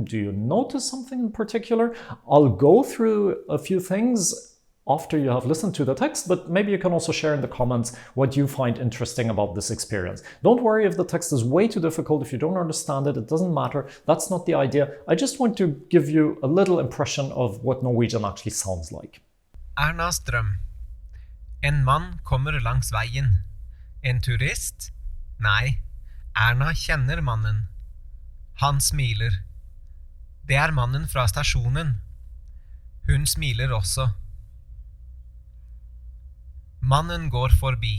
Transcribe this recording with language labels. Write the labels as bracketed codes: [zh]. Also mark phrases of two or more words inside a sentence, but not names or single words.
[en] Do you notice something in particular? I'll go through a few things after you have listened to the text, but maybe you can also share in the comments what you find interesting about this experience. Don't worry if the text is way too difficult, if you don't understand it, it doesn't matter. That's not the idea. I just want to give you a little impression of what Norwegian actually sounds like. [no] Ernas drøm. En mann kommer langs veien. En turist? Nei, Erna kjenner mannen. Han smiler. Det er mannen fra stasjonen. Hun smiler også. Mannen går forbi.